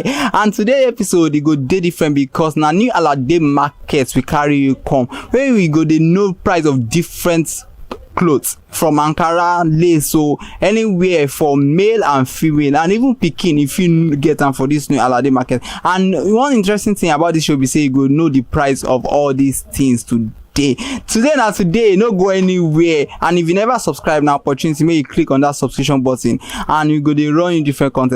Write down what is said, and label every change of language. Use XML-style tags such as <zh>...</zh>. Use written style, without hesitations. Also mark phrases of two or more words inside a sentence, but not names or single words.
<pcm>And today episode it go dey different because now new alade markets we carry you come. Where we go dey know price of different clothes from Ankara, lace, so anywhere for male and female, and even pikin if you get them for this new alade market. And one interesting thing about this show be say you go know the price of all these things today. Today, no go anywhere. And if you never subscribe, now opportunity, make you click on that subscription button, and you go dey run in different content.</pcm>